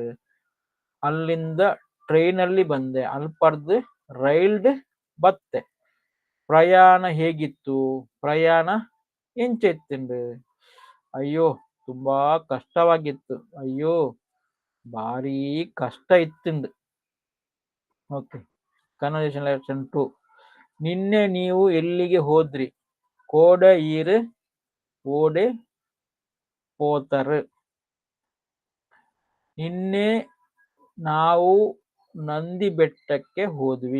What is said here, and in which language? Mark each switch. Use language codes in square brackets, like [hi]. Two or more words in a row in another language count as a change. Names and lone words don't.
[kn] ಅಲ್ಲಿಂದ ಟ್ರೈನಲ್ಲಿ ಬಂದೆ. [tcy] ಅಲ್ಪರ್ದು ರೈಲ್ಡ್ ಬತ್ತೆ. [kn] ಪ್ರಯಾಣ ಹೇಗಿತ್ತು? [tcy] ಪ್ರಯಾಣ ಎಂಚ ಇತ್ತುಂಡು. [kn] ಅಯ್ಯೋ ತುಂಬಾ ಕಷ್ಟವಾಗಿತ್ತು. [tcy] ಅಯ್ಯೋ ಭಾರಿ ಕಷ್ಟ ಇತ್ತುಂಡು. [en] ಓಕೆ, conversation lesson 2. [kn] ನಿನ್ನೆ ನೀವು ಎಲ್ಲಿಗೆ ಹೋದ್ರಿ? [tcy] ಕೋಡ ಈರು ಓಡೆ ಪೋತರು. [kn] ನಿನ್ನೆ ನಾವು ನಂದಿ ಬೆಟ್ಟಕ್ಕೆ ಹೋದ್ವಿ.